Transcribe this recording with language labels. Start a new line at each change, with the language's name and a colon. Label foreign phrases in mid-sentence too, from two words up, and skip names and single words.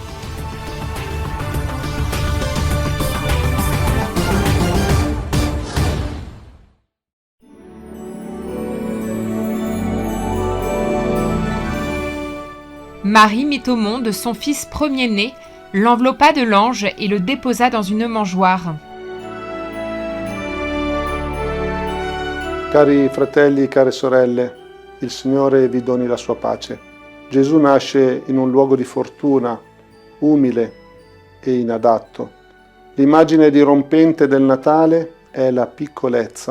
French: Marie mit au monde son fils premier-né, l'enveloppa de l'ange et le déposa dans une mangeoire.
Italian: Cari fratelli e care sorelle, il Signore vi doni la sua pace. Gesù nasce in un luogo di fortuna, umile e inadatto. L'immagine dirompente del Natale è la piccolezza.